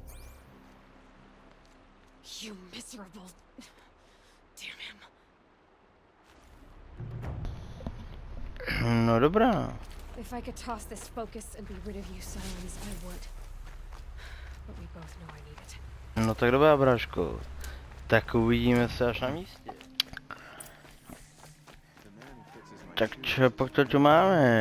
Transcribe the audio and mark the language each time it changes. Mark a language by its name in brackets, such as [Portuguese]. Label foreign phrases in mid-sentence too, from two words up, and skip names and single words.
[English] You miserable... Damn him. [Czech] No dobrá. [English] If I could toss this focus and be rid of you, Silence, I would. But we both know I need it. [Czech] No tak dobrá, bráško. Tak uvidíme se až na místě. Tak čo, pak to tu máme.